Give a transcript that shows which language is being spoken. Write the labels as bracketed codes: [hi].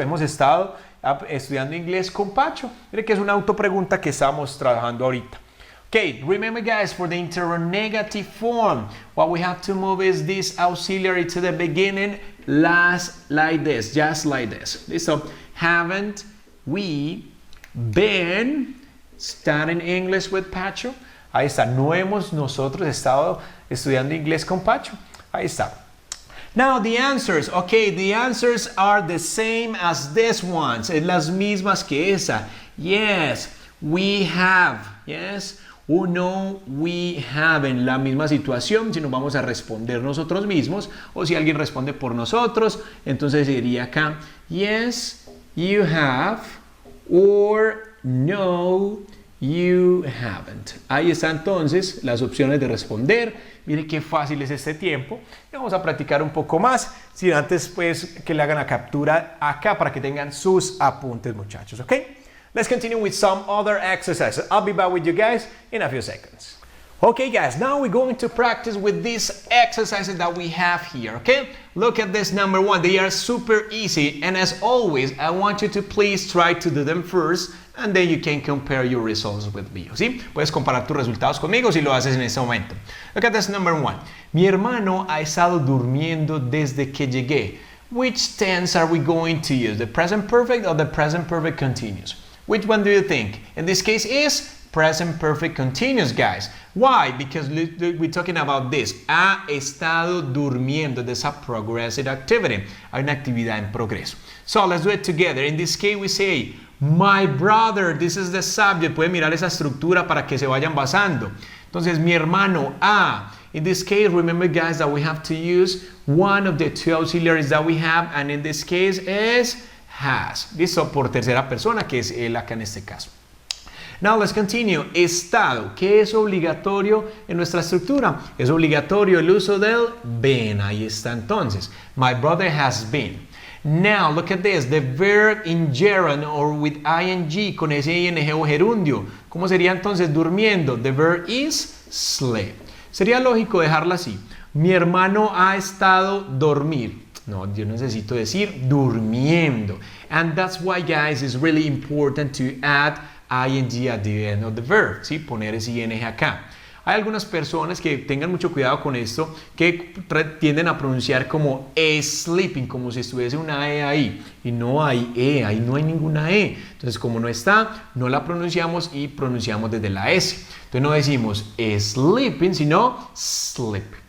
[es] Hemos estado estudiando inglés con Pacho. Mire que es una autopregunta que estamos trabajando ahorita. [en] Okay, remember guys, for the interrogative form, what we have to move is this auxiliary to the beginning, like this, just like this. So, haven't we been studying English with Pacho? [es] Ahí está, no hemos nosotros estado estudiando inglés con Pacho. Ahí está. [en] Now the answers, okay, the answers are the same as this ones. [es] Es las mismas que esa. [en] Yes, we have. Yes, o no, we have. [es] En la misma situación, si nos vamos a responder nosotros mismos, o si alguien responde por nosotros, entonces diría acá, [en] yes, you have, or no, you haven't. [es] Ahí están entonces las opciones de responder. Mire qué fácil es este tiempo. Y vamos a practicar un poco más. Si antes, pues, que le hagan la captura acá para que tengan sus apuntes, muchachos. ¿Ok? [en] Let's continue with some other exercises. I'll be back with you guys in a few seconds. Okay, guys, now we're going to practice with these exercises that we have here, okay? Look at this number one. They are super easy. And as always, I want you to please try to do them first, and then you can compare your results with me, ¿sí? [es] Puedes comparar tus resultados conmigo si lo haces en este momento. [en] Look at this number one. [es] Mi hermano ha estado durmiendo desde que llegué. [en] Which tense are we going to use? The present perfect or the present perfect continuous? Which one do you think? In this case is present perfect continuous, guys. Why? Because we're talking about this. [es] Ha estado durmiendo. [en] There's a progressive activity. [es] Hay una actividad en progreso. [en] So let's do it together. In this case we say, my brother, this is the subject. [es] Pueden mirar esa estructura para que se vayan basando. Entonces, mi hermano ha. [en] In this case, remember guys that we have to use one of the two auxiliaries that we have, and in this case is has. [es] Listo, por tercera persona, que es él acá en este caso. [en] Now let's continue. [es] Estado. ¿Qué es obligatorio en nuestra estructura? Es obligatorio el uso del been. Ahí está entonces. [en] My brother has been. Now look at this. The verb in gerund or with ing [es] con ese ing o gerundio. ¿Cómo sería entonces durmiendo? [en] The verb is sleep. [es] Sería lógico dejarla así. Mi hermano ha estado dormir. No, yo necesito decir durmiendo. [en] And that's why, guys, it's really important to add ing at the end of the verb, ¿sí? [es] Poner ese ing acá. Hay algunas personas que tengan mucho cuidado con esto, que tienden a pronunciar como sleeping, como si estuviese una e ahí. Y no hay e, ahí no hay ninguna e. Entonces, como no está, no la pronunciamos y pronunciamos desde la s. Entonces, no decimos sleeping, sino sleep.